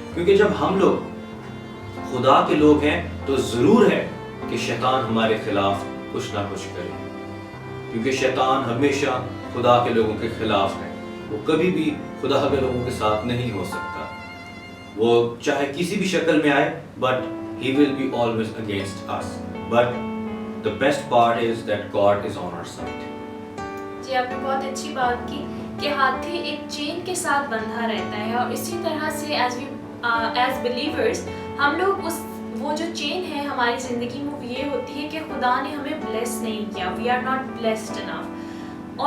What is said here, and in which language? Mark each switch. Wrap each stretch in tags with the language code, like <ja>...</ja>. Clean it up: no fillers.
<ur>کیونکہ جب ہم لوگ خدا کے لوگ ہیں تو ضرور ہے کہ شیطان ہمارے خلاف کچھ نہ کچھ کرے, کیونکہ شیطان ہمیشہ خدا کے لوگوں کے خلاف ہے. وہ کبھی بھی خدا کے لوگوں کے ساتھ نہیں ہو سکتا. وہ چاہے کسی بھی شکل میں آئے</ur> <en>but he will be always against us. But the best part is that God is on our side.</en> <ur>جی آپ نے بہت اچھی بات کی کہ ہاتھی ایک چین کے ساتھ بندھا رہتا ہے اور اسی طرح سے ایز بلیورز ہم لوگ وہ جو چین ہے ہماری زندگی میں وہ یہ ہوتی ہے کہ خدا نے ہمیں بلیس نہیں کیا,</ur> <en>We are not blessed enough.</en>